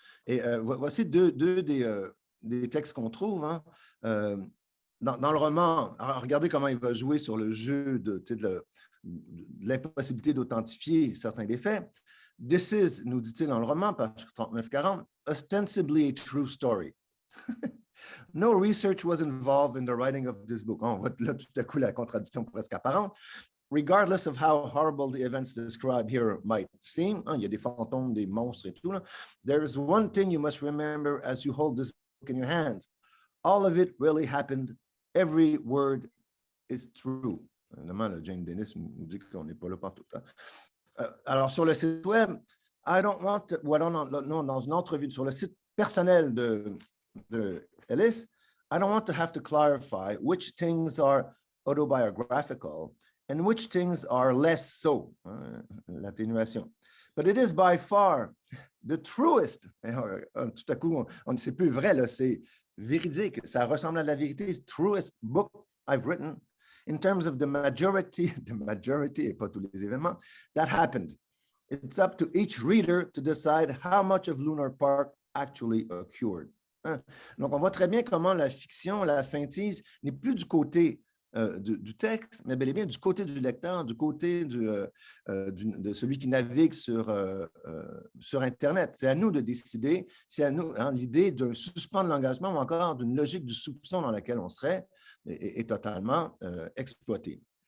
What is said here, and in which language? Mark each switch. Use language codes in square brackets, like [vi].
[fr] Et voici deux des textes qu'on trouve. Dans le roman, alors regardez comment il va jouer sur le jeu de l'impossibilité d'authentifier certains des faits. [en] This is, [fr] nous dit-il dans le roman, [en] page 39-40, ostensibly a true story. No research was involved in the writing of this book. [fr] On voit là tout à coup la contradiction presque apparente. [en] Regardless of how horrible the events described here might seem, [fr] il y a des fantômes, des monstres et tout, là. [en] There is one thing you must remember as you hold this book in your hands. All of it really happened. Every word is true. [fr] Évidemment, Jane Dennis nous dit qu'on n'est pas là partout. Alors, sur le site web, dans une entrevue sur le site personnel de Ellis, [en] I don't want to have to clarify which things are autobiographical and which things are less so, [fr] l'atténuation. [en] But it is by far the truest. [fr] Tout à coup, on ne sait plus vrai, c'est véridique, ça ressemble à la vérité. [en] It's the truest book I've written in terms of the majority [fr] et pas tous les événements, [en] that happened. It's up to each reader to decide how much of Lunar Park actually occurred. [fr] Donc, on voit très bien comment la fiction, la feintise n'est plus du côté du texte, mais bel et bien du côté du lecteur, du côté de celui qui navigue sur Internet. C'est à nous de décider, c'est à nous, l'idée d'un suspendre l'engagement ou encore d'une logique du soupçon dans laquelle on serait est totalement exploitée.